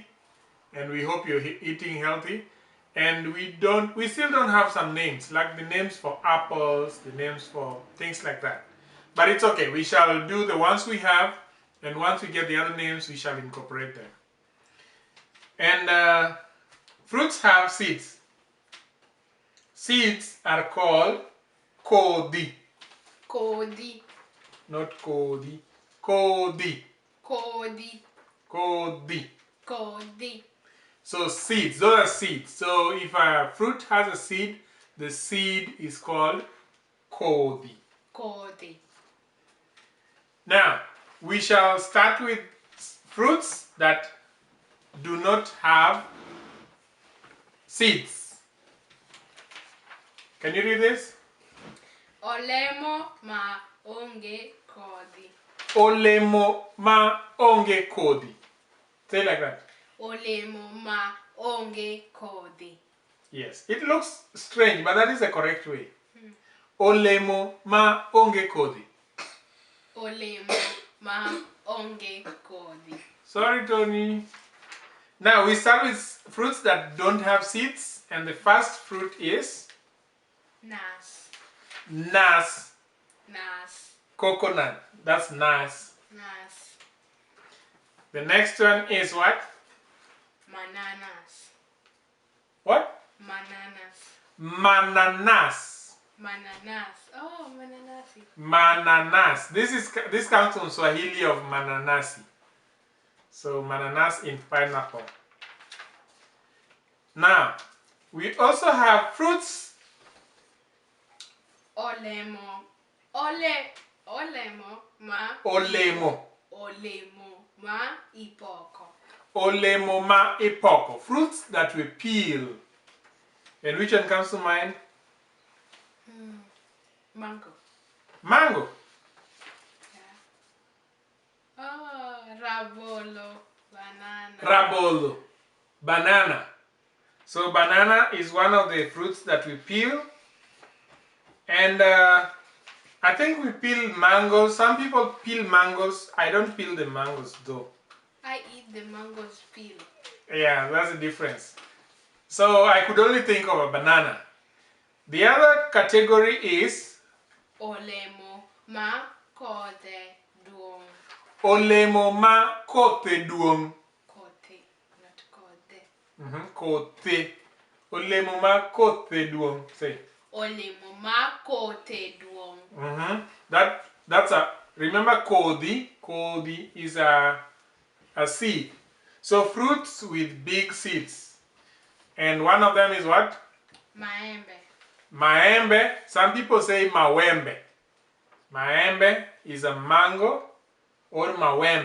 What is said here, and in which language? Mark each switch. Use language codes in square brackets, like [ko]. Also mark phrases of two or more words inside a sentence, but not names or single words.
[en] And we hope you're eating healthy. And we still don't have some names, like the names for apples, the names for things like that. But it's okay, we shall do the ones we have, and once we get the other names, we shall incorporate them. And fruits have seeds. Seeds are called kodi. [luo] Kodi. Not kodi. Kodi. Kodi. Kodi. Kodi. [en] So seeds, those are seeds. So if a fruit has a seed, the seed is called kodi. [luo] Kodi. [en] Now, we shall start with fruits that do not have seeds. Can you read this? [luo] Olemo ma onge kodi. Olemo ma onge kodi. [en] Say it like that. [luo] Olemo ma onge kodi. [en] Yes, it looks strange, but that is the correct way. [luo] Olemo ma onge kodi. Olemo ma onge kodi. [en] Sorry, Tony. Now we start with fruits that don't have seeds, and the first fruit is [luo] Nas. nas. Nas. [en] Coconut. That's nas. [luo] Nas. [en] The next one is what? [luo] Mananas. [en] What? [luo] Mananas. Mananas. Mananas. Oh, mananasi. Mananas. [en] This comes from Swahili of mananasi. So mananas in pineapple. Now, we also have fruits. [luo] Olemo. Olemo ma. Olemo. Olemo ma ipoko. Olemo ma epoko. [en] Fruits that we peel. And which one comes to mind? Mango. Mango. Yeah. [luo] Oh, rabolo. [en] Banana. [luo] Rabolo. [en] Banana. So banana is one of the fruits that we peel. And I think we peel mangoes. Some people peel mangoes. I don't peel the mangoes though. I eat the mangoes peel. Yeah, that's the difference. So I could only think of a banana. The other category is [luo] Olemo ma kote duong. olemo ma kote duong. Kote, not kote. Kote. Olemo ma kote duong. Say. Olemo ma kote duong. [en] That's a, remember kodi. Kodi is a seed. So fruits with big seeds. And one of them is what? [luo] Maembe. Maembe. [en] Some people say mawembe. Maembe is a mango or mawembe.